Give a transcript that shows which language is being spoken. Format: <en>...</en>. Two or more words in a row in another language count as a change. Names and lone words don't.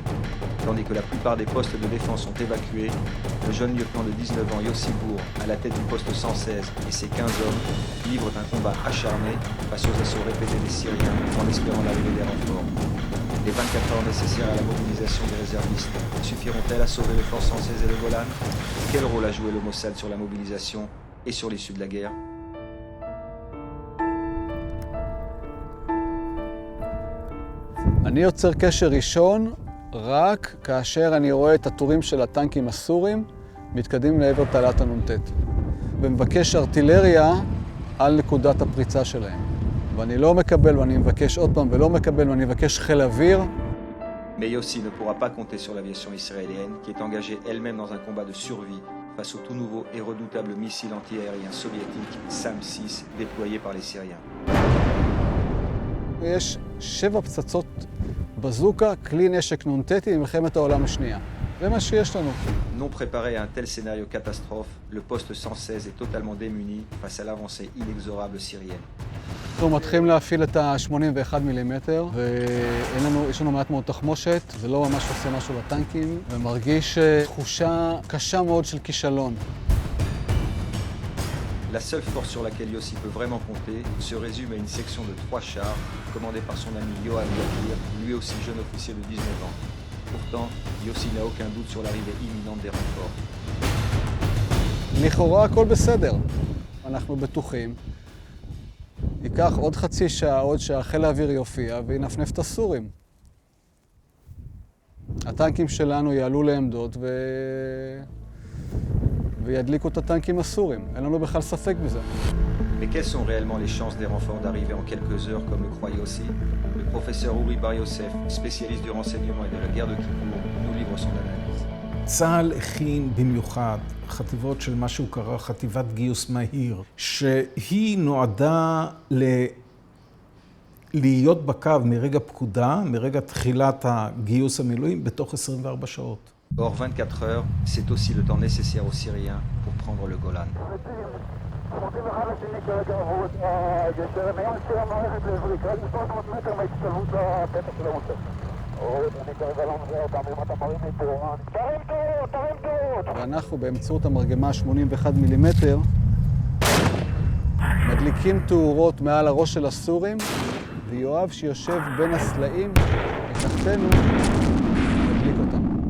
<fr>Tandis que la plupart des postes de défense sont évacués, le jeune lieutenant de 19 ans Yossi Bour, à la tête du poste 116 et ses 15 hommes, livrent un combat acharné face aux assauts répétés des Syriens en espérant l'arrivée des renforts. Les 24 heures nécessaires à la mobilisation des réservistes suffiront-elles à sauver le fort 116 et le Golan? Quel rôle a joué le Mossad sur la mobilisation et sur l'issue de la guerre?</fr> <he>אני יוצר קשר ראשון רק כאשר אני רואה את הטורים של הטנקים הסורים מתקדמים לעבר תעלת הנ"ט ומבקש ארטילריה על נקודת הפריצה שלהם. ואני לא מקבל ואני מבקש עוד פעם ולא מקבל ואני מבקש חיל אוויר.</he> <fr>Mais Yossi ne pourra pas compter sur l'aviation israélienne qui est engagée elle-même dans un combat de survie face au tout nouveau et redoutable missile anti-aérien soviétique SAM-6 déployé par les Syriens.</fr> <he>יש 7 פצצות בזוקה, כלי נשק נ"ט במלחמת העולם השנייה. זה מה שיש לנו.</he> <fr>Non préparé à un tel scénario catastrophe, le poste 116 est totalement démuni face à l'avancée inexorable syrienne.</fr> <he>אנחנו מתחילים להפעיל את ה-81 מילימטר, ויש לנו מעט מאוד תחמושת, זה לא ממש עושה משהו לטנקים, ומרגיש תחושה קשה מאוד של כישלון.</he> <fr>La seule force sur laquelle Yossi peut vraiment compter se résume à une section de 3 chars, commandée par son ami Yoav Yatir, lui aussi jeune officier de 19 ans. Pourtant, Yossi n'a aucun doute sur l'arrivée imminente des renforts.</fr> <he>לכאורה הכל בסדר. אנחנו בטוחים. ייקח עוד חצי שעה, עוד שעה, חיל האוויר יופיע וינפנף את הסורים. הטנקים שלנו יעלו לעמדות וידליקו את הטנקים הסורים. אין לנו בכלל ספק בזה.</he> <fr>Mais quelles sont réellement les chances des renforts d'arriver en quelques heures comme le croit Yossi? Le professeur Uri Bar Yosef, spécialiste du renseignement et de la guerre de Kippour, nous livre son analyse.</fr> <he>צה"ל הכין במיוחד חטיבות של מה שהוא קרא חטיבת גיוס מהיר, שהיא נועדה להיות בקו מרגע פקודה, מרגע תחילת הגיוס המילואים, בתוך 24 שעות.</he> <fr>Or, 24 heures, c'est aussi le temps nécessaire aux Syriens pour prendre le Golan.</fr> <he>ואנחנו באמצעות המרגמה 81 מילימטר מדליקים תאורות מעל הראש של הסורים, ויואב שיושב בין הסלעים מתחתנו מדליק אותם.</he>